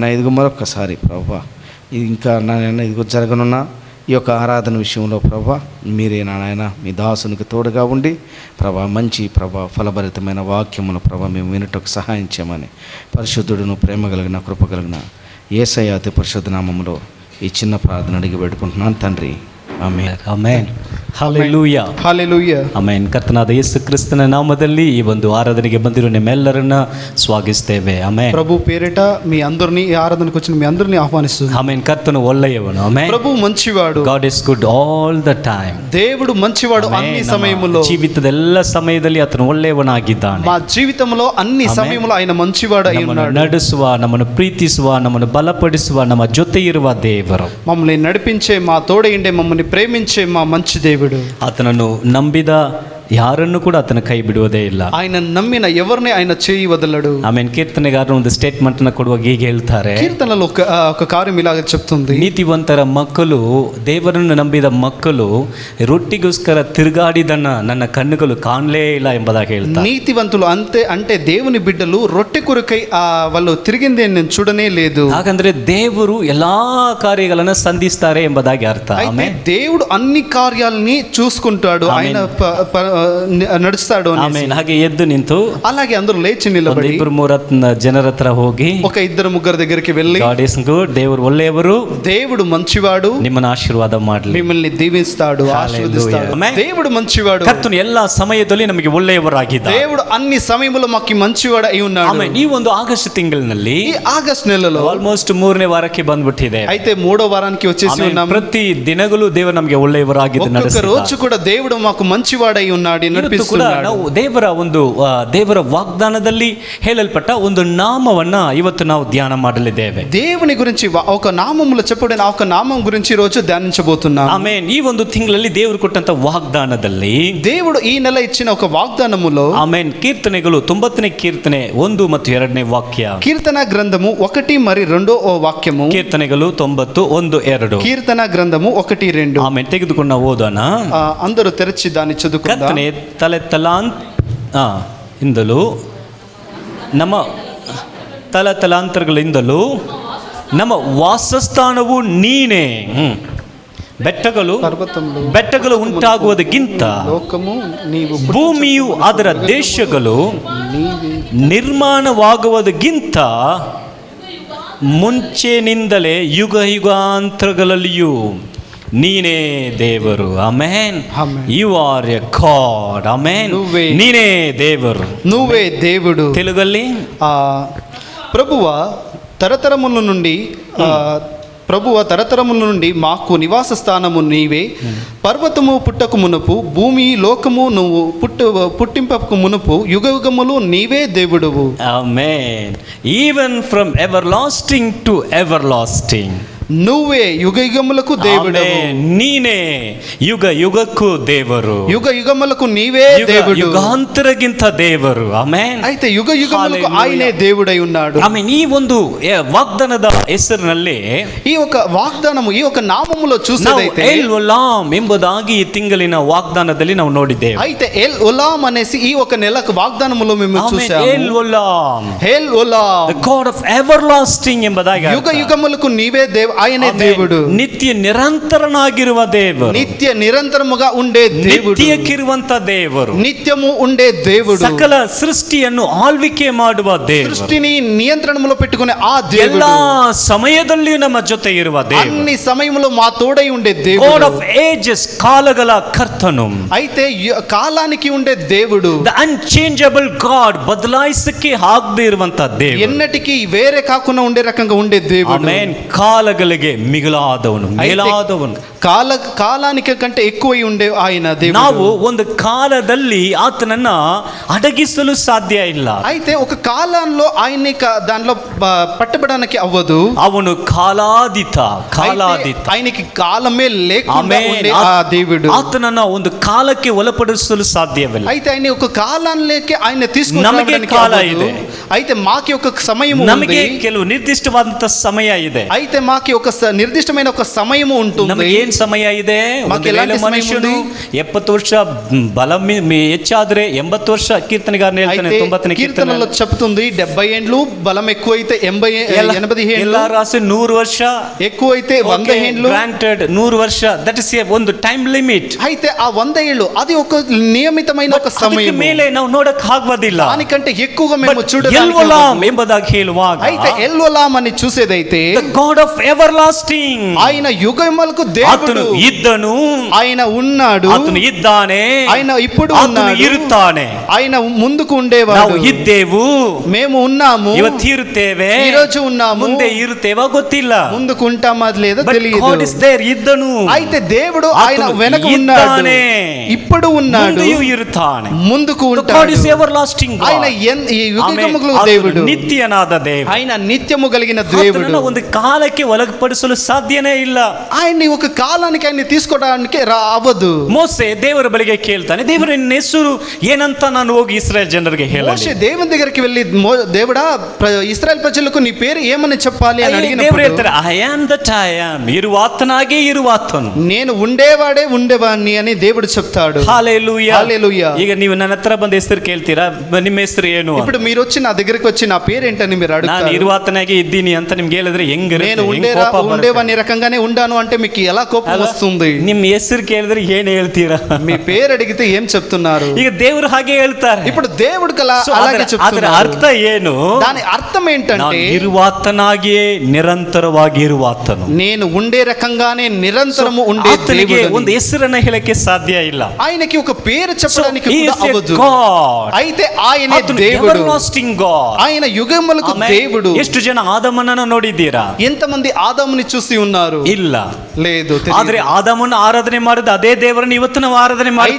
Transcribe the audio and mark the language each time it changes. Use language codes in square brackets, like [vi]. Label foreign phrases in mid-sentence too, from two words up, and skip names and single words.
[te] ఇదిగో మరొకసారి ప్రభా ఇంకా నాయన ఇదిగో జరగనున్న ఈ యొక్క ఆరాధన విషయంలో ప్రభా మీరే నాయన మీ దాసునికి తోడుగా ఉండి ప్రభా మంచి ప్రభా ఫలభరితమైన వాక్యమును ప్రభా మేము వినటకు సహాయం చేయమని పరిశుద్ధుడును ప్రేమ కలిగిన కృప కలిగిన యేసయ్య అతి పరిశుద్ధ నామములో ఈ చిన్న ప్రార్థన అడిగి పెట్టుకుంటున్నాను తండ్రి. [kn] ಆಮೆನ್. ಆಮೆನ್. ಹಲ್ಲೆಲೂಯಾ. [te] హల్లెలూయా. [kn] ಆಮೆನ್. ಕರ್ತನಾದ ಯೇಸು ಕ್ರಿಸ್ತನ ನಾಮದಲ್ಲಿ ಈ ಒಂದು ಆರಾಧನೆಗೆ ಬಂದಿರೋ ನಿಮ್ಮೆಲ್ಲರನ್ನ ಸ್ವಾಗತಿಸ್ತೇವೆ. ಆಮೆನ್. [te] ప్రభు పేరిట మీ అందరిని ఈ ఆరాధనకు వచ్చిన మీ అందరిని ఆహ్వానిస్తున్నాను. [kn] ಆಮೆನ್. ಕರ್ತನು ಒಳ್ಳೆಯವನು. ಆಮೆನ್. [te] ప్రభు మంచివాడు. [en] God is good all the time. [te] దేవుడు మంచివాడు అన్ని సమయములో. [kn] ಜೀವಿತದ ಎಲ್ಲ ಸಮಯದಲ್ಲಿ ಆತನು ಒಳ್ಳೆಯವನಾಗಿದ್ದಾನೆ. [te] మా జీవితంలో అన్ని సమయములో ఆయన మంచివాడు అయి ఉన్నాడు. [kn] ನಡೆಸುವ, ನಮ್ಮನ್ನು ಪ್ರೀತಿಸುವ, ನಮ್ಮನ್ನು ಬಲಪಡಿಸುವ, ನಮ್ಮ ಜೊತೆ ಇರುವ ದೇವರು, [te] మమ్మల్ని నడిపించే మా తోడైండే మమ్మల్ని ప్రేమించే మా మంచి దేవుడు. [kn] ಆತನನ್ನು ನಂಬಿದ ಯಾರನ್ನು ಕೂಡ ಆತನ ಕೈ ಬಿಡುವುದೇ ಇಲ್ಲ. [te] ఆయన నమ్మిన ఎవరిని ఆయన చేయి వదలడు. [kn] ಆಮೇಲೆ ಕೀರ್ತನೆಗಾರರು ಒಂದು ಸ್ಟೇಟ್ಮೆಂಟ್ ನ ಕೊಡುವಾಗ ಹೀಗೆ ಹೇಳ್ತಾರೆ, [te] కీర్తనలో ఒక కార్యం ఇలాగ చెప్తుంది, [kn] ನೀತಿವಂತರ ಮಕ್ಕಳು, ದೇವರನ್ನು ನಂಬಿದ ಮಕ್ಕಳು ರೊಟ್ಟಿಗೋಸ್ಕರ ತಿರುಗಾಡಿದನ್ನ ನನ್ನ ಕಣ್ಣುಗಳು ಕಾಣಲೇ ಇಲ್ಲ ಎಂಬುದಾಗಿ ಹೇಳ್ತಾರೆ. [te] నీతివంతులు అంటే దేవుని బిడ్డలు రొట్టె కొరకై వాళ్ళు తిరిగిందే నేను చూడనే లేదు. [kn] ಹಾಗಂದ್ರೆ ದೇವರು ಎಲ್ಲಾ ಕಾರ್ಯಗಳನ್ನ ಸಂಧಿಸ್ತಾರೆ ಎಂಬುದಾಗಿ ಅರ್ಥ. [te] అయితే దేవుడు అన్ని కార్యాలని చూసుకుంటాడు. ఆయన నడుస్తాడు అనేసి. ఆమేన్. [kn] ಹಾಗೆ ಎದ್ದು ನಿಂತು [te] అలాగే అందరూ లేచి [kn] ಒಂದು [te] నిలబడి [kn] ಇಬ್ಬರು ಮೂರು ಜನರ ಹತ್ರ ಹೋಗಿ [te] ఒక ఇద్దరు ముగ్గురు దగ్గరికి వెళ్ళి, [en] God is good, [kn] ದೇವರು ಒಳ್ಳೆಯವರು, [te] దేవుడు మంచివాడు, [kn] ನಿಮ್ಮನ್ನು ಆಶೀರ್ವಾದ ಮಾಡಲಿ, [te] మిమ్మల్ని దీవిస్తాడు, ఆశీర్వదిస్తాడు. [en] Amen. [te] దేవుడు మంచివాడు. [kn] ಕರ್ತನು ಎಲ್ಲಾ ಸಮಯದಲ್ಲಿ ನಮಗೆ ಒಳ್ಳೆಯವರಾಗಿದ್ದಾರೆ. [te] దేవుడు అన్ని సమయంలో మాకు మంచివాడు అయి ఉన్నాడు. [kn] ಆಮೇಲೆ ಈ ಒಂದು ಆಗಸ್ಟ್ ತಿಂಗಳಿನಲ್ಲಿ [te] ఈ ఆగస్ట్ నెలలో [kn] ಆಲ್ಮೋಸ್ಟ್ 3ನೇ ವಾರಕ್ಕೆ ಬಂದ್ಬಿಟ್ಟಿದೆ. [te] అయితే 3వ వారానికి వచ్చేసి [kn] ಆಮೇಲೆ [te] ఉన్నాము. [kn] ಪ್ರತಿ ದಿನಗಳು ದೇವರು ನಮಗೆ ಒಳ್ಳೆಯವರಾಗಿದ್ದು [te] ఒక్కొక్క [kn] ನಡೆಸಿದ್ದಾರೆ. [te] రోజు కూడా దేవుడు మాకు మంచివాడై ఉన్నాడు, [kn] ಇವತ್ತು ಕೂಡ [te] నడిపిస్తున్నాడు. [kn] ನಾವು ದೇವರ ವಾಗ್ದಾನದಲ್ಲಿ ಹೇಳಲ್ಪಟ್ಟ ಒಂದು ನಾಮವನ್ನ ಇವತ್ತು ನಾವು ಧ್ಯಾನ ಮಾಡಲಿದ್ದೇವೆ. [te] దేవుని గురించి ఒక నామములో చెప్పబడిన ఒక నామం గురించి రోజు ధ్యానించబోతున్నాం. [kn] ಆಮೇನ್. ಈ ಒಂದು ತಿಂಗಳಲ್ಲಿ ದೇವರು ಕೊಟ್ಟಂತ ವಾಗ್ದಾನದಲ್ಲಿ [te] దేవుడు ఈ నెల ఇచ్చిన ఒక వాగ్దానములో [kn] ಆಮೇನ್ ಕೀರ್ತನೆಗಳು 90ನೇ ಕೀರ್ತನೆ 1 ಮತ್ತು 2ನೇ ವಾಕ್ಯ. [te] కీర్తన గ్రంథము 1 మరియు 2వ వాక్యము. [kn] ಕೀರ್ತನೆಗಳು 90 1 2. [te] కీర్తన గ్రంథము 1 2. [kn] ಆಮೇನ್ ತೆಗೆದುಕೊಂಡು ನಾವು ಓದೋಣ. [te] అందరూ తెరచి దాన్ని చదువుకుందాం. [kn] ಕರ್ತನೆ ಇಂದಲೂ ನಮ್ಮ ತಲಾಂತರಗಳಿಂದಲೂ ನಮ್ಮ ವಾಸಸ್ಥಾನವು ನೀನೇ. ಬೆಟ್ಟಗಳು ಉಂಟಾಗುವುದಕ್ಕಿಂತ [te] లోకము నీవు [kn] ಭೂಮಿಯು ಅದರ ದೇಶಗಳು ನಿರ್ಮಾಣವಾಗುವುದಕ್ಕಿಂತ ಮುಂಚೆನಿಂದಲೇ ಯುಗ ಯುಗಾಂತರಗಳಲ್ಲಿಯೂ ನೀನೇ ದೇವರು. [en] ಆಮೆನ್. You are a God. ಆಮೆನ್. [kn] ನೀನೇ ದೇವರು, [te] నువ్వే దేవుడు. [kn] తెలుగಲ್ಲಿ [te] ప్రభువా తరతరముల నుండి మాకు నివాస స్థానము నీవే. పర్వతము పుట్టకు మునుపు, భూమి లోకము నువ్వు పుట్టింపకు మునుపు, యుగ యుగములు నీవే దేవుడువు. ఆమేన్. [en] Even from everlasting to everlasting [te] నువ్వే యుగ యుగములకు దేవుడు. [kn] ನೀನೇ ಯುಗ ಯುಗಕ್ಕೂ ದೇವರು, [te] యుగ యుగములకు నీవే దేవుడు, [kn] ಯುಗಾಂತರಗಿಂತ ದೇವರು. ಆಮೆನ್. [te] అయితే యుగ యుగములకు ఆయనే దేవుడై ఉన్నాడు. [kn] ಆಮೆನ್. ಈ ಒಂದು ವಾಗ್ದಾನದ ಹೆಸರಿನಲ್ಲಿ [te] ఈ ఒక వాగ్దానము, ఈ ఒక నామములో చూసేదైతే [kn] ಎಲ್ ಒಲಾಮ್ ಎಂಬುದಾಗಿ ಈ ತಿಂಗಳಿನ ವಾಗ್ದಾನದಲ್ಲಿ ನಾವು ನೋಡಿದ್ದೇವೆ. [te] అయితే ఎల్ ఒలాం అనేసి ఈ ఒక నెలకు వాగ్దానములో మేము చూసాము. [kn] ಎಲ್ ಒಲಾಮ್, [te] ఎల్ ఒలాం, [en] The God of everlasting ఎంಬುದಾಗಿ [te] యుగ యుగములకు నీవే ఆయనే దేవుడు. [kn] ನಿತ್ಯ ನಿರಂತರನಾಗಿರುವ ದೇವರು, [te] నిత్య నిరంతరముగా ఉండే దేవుడు, [kn] ನಿತ್ಯಕ್ಕಿರುವಂತ ದೇವರು, [te] నిత్యము ఉండే దేవుడు, [kn] ಸಕಲ ಸೃಷ್ಟಿಯನ್ನು ಆಳ್ವಿಕೆ ಮಾಡುವ ದೇವರು, [te] సృష్టిని నియంత్రణములో పెట్టుకునే ఆ దేవుడు, [kn] ಎಲ್ಲಾ ಸಮಯದಲ್ಲಿಯೂ ನಮ್ಮ ಜೊತೆ ಇರುವ ದೇವರು, [te] అన్ని సమయములో మా తోడై ఉండే దేవుడు, [en] God of Ages, [kn] ಕಾಲಗಳ ಕರ್ತನು. [te] అయితే కాలానికి ఉండే దేవుడు, [en] The Unchangeable God, [kn] ಬದಲಾಯಿಸಕ್ಕೆ ಆಗದೆ ಇರುವಂತ ದೇವರು, [te] ఎన్నటికీ వేరే కాకుండా ఉండే రకంగా ఉండే దేవుడు. [kn] ಆಮೆನ್. ಕಾಲಗಳಿಗೆ ಮಿಗಿಲಾದವನು, ಮೇಲಾದವನು, [te] కాలానికి కంటే ఎక్కువై ఉండే ఆయన దేవుడు. [kn] ನಾವು ಒಂದು ಕಾಲದಲ್ಲಿ ಆತನನ್ನ ಅಡಗಿಸಲು ಸಾಧ್ಯ ಇಲ್ಲ. [te] అయితే ఒక కాలంలో ఆయన్ని దానిలో పట్టబడడానికి అవ్వదు. [kn] ಅವನು ಕಾಲಾದಿತ. [te] ఆయనకి కాలమే లేకుండా ఉండే ఆ దేవుడు. [kn] ಆತನನ್ನ ಒಂದು ಕಾಲಕ್ಕೆ ಒಳಪಡಿಸಲು ಸಾಧ್ಯವಿಲ್ಲ. [te] అయితే ఆయన ఒక కాలానికి ఆయన తీసుకురావడానికి [kn] కాಲ ಇದೆ. [te] అయితే మాకి ఒక సమయము ఉంది. [kn] ನಮಗೆ ಕೆಲವು ನಿರ್ದಿಷ್ಟವಾದಂತ ಸಮಯ ಇದೆ. [te] అయితే మాకి ఒక నిర్దిష్టమైన ఒక సమయము ఉంటుంది. [kn] ನಮಗೆ ಏನ್ ಸಮಯ ಇದೆ? ಮನುಷ್ಯನು 70 ವರ್ಷ ಬಲ ಹೆಚ್ಚಾದ್ರೆ 80 ವರ್ಷ. ಕೀರ್ತನೆಗಾರನು ಹೇಳ್ತಾನೆ 90ನೇ [te] కీర్తనలో చెప్తుంది 70 ఏండ్లు బలం ఎక్కువైతే 80 ఏండ్లు. [kn] ಎಲ್ಲ ರಾಸಿ 100 ವರ್ಷ [te] ఎక్కువైతే 100 ఏండ్లు. [en] ಗ್ರಾಂಟೆಡ್ 100 ವರ್ಷ. That is ಒಂದು time limit. [te] అయితే ఆ 100 ఏళ్ళు అది ఒక నియమితమైన ఒక సమయం. [kn] ಮೇಲೆ ನಾವು ನೋಡಕ್ ಆಗೋದಿಲ್ಲ. [te] దానికంటే ఎక్కువగా మేము చూడడానికి [kn] ಎಂಬುದಾಗಿ ಹೇಳುವಾಗ [te] అయితే ఎల్వలాం అని చూసేదైతే [en] God of everlasting, [te] ఆయన యుగములకు దేవుడు. [kn] ఇద్దను, [te] ఆయన ఉన్నాడు, అతను ఇದ್ದಾನೆ, ఆయన ఇప్పుడు ఉన్నాడు, [kn] ఇರುತ್ತಾನೆ. [te] ఆయన ముందుకు ఉండేవాడు. [kn] ನಾವು ಇದ್ದೇವು, [te] మేము ఉన్నాము, [kn] ಇವತ್ತು ಇರುತ್ತೇವೆ, [te] ఈ రోజు ఉన్నాము, [kn] ಮುಂದೆ ಇರುತ್ತೇವಾ ಗೊತ್ತಿಲ್ಲ, [te] ముందుకు ఉంటామా అది లేదో తెలియదు. [en] God is there, [kn] ఇద్దను. [te] అయితే దేవుడు ఆయన వెనక ఉన్నాడు, ఇప్పుడు ఉన్నాడు, [kn] ఇరుತ್ತಾನೆ, [te] ముందుకు ఉంటాడు. [en] God is everlasting God. [te] ఆయన ఈ యుగములకు దేవుడు, [kn] ನಿತ್ಯನಾದ ದೇವರು, [te] ఆయన నిత్యము కలిగిన దేవుడు. [kn] ಒಂದು ಕಾಲಕ್ಕೆ ಒಳಪಡಿಸಲು ಸಾಧ್ಯನೇ ಇಲ್ಲ. [te] ఆయన్ని ఒక కాలానికి ఆయన తీసుకోవడానికి అవ్వదు. [kn] ಮೋಸೆ ದೇವರ ಬಳಿಗೆ ಕೇಳ್ತಾನೆ, ದೇವರ ನಿನ್ನ ಹೆಸರು ಏನಂತ ನಾನು ಹೋಗಿ ಇಸ್ರಾಯೇಲ್ ಜನರಿಗೆ ಹೇಳಲಿ. [te] మోషే దేవుని దగ్గరికి వెళ్ళి, దేవుడా ఇశ్రాయేల్ ప్రజలకు నీ పేరు ఏమని చెప్పాలి అని [kn] ದೇವರು [te] అడిగినప్పుడు [kn] ಹೇಳ್ತಾರೆ, [en] I am that I am, [kn] ಇರುವಾತನಾಗೆ ಇರುವಾತನು, [te] నేను ఉండేవాడే ఉండేవాడిని అని దేవుడు చెప్తాడు. హల్లెలూయా, హల్లెలూయా. [kn] ಈಗ ನೀವು ನನ್ನ ಹತ್ರ ಬಂದ ಹೆಸರು ಕೇಳ್ತೀರಾ, ನಿಮ್ಮ ಹೆಸರು ಏನು? [te] ఇప్పుడు మీరు వచ్చి నా దగ్గరికి వచ్చి నా పేరేంటని మీరు [kn] ನಾನು [te] అడుగుతారు. [kn] ಇರುವಾತನಾಗೆ ಇದ್ದೀನಿ ಅಂತ ನಿಮ್ಗೆ ಹೇಳಿದ್ರೆ ಹೆಂಗಿರುತ್ತೆ? [te] నేను ఉండే [kn] ಕೋಪ ಬರುತ್ತೆ. [te] ఉండేవాని రకంగానే ఉండాను అంటే మీకు ఎలా కోపం వస్తుంది? [kn] ನಿಮ್ಮ ಹೆಸರು ಕೇಳಿದ್ರೆ ಏನ್ ಹೇಳ್ತೀರಾ? [te] మీ పేరు అడిగితే ఏం చెప్తున్నారు? [kn] ಈಗ ದೇವರು ಹಾಗೆ ಹೇಳ್ತಾರೆ. [te] ఇప్పుడు దేవుడికి [en] So, [te] అలాగే [kn] ಅದರ [te] చెప్తున్నారు. [kn] ಅರ್ಥ ಏನು? [te] దాని అర్థం [kn] ನಾನು [te] ఏంటంటే [kn] ಇರುವಾತನಾಗಿಯೇ ನಿರಂತರವಾಗಿ ಇರುವಾತನು. [te] నేను ఉండే రకంగానే నిరంతరము ఉండే [kn] ಆತನಿಗೆ [te] దేవుడని. [kn] ಒಂದು ಹೆಸರನ್ನ ಹೇಳಕ್ಕೆ ಸಾಧ್ಯ ಇಲ್ಲ. [te] ఆయనకి ఒక పేరు చెప్పడానికి [en] He [te] కూడా [en] is a [te] అవ్వదు. [en] God. [te] అయితే ఆయనే [kn] ಆತನು [te] దేవుడు, [en] everlasting God. [te] ఆయన యుగములకు [kn] ಆಮೇಲೆ [te] దేవుడు. [kn] ಎಷ್ಟು ಜನ ಆದಮನನ್ನು ನೋಡಿದ್ದೀರಾ? [te] ఎంతమంది ఆదాముని చూసి ఉన్నారు? [kn] ಇಲ್ಲ. [te] లేదు, తెలియదు. [kn] ಆದ್ರೆ ಆದಾಮನ್ನು ಆರಾಧನೆ ಮಾಡಿದ ಅದೇ ದೇವರನ್ನು ಇವತ್ತು ನಾವು ಆರಾಧನೆ ಮಾಡ್ತಾ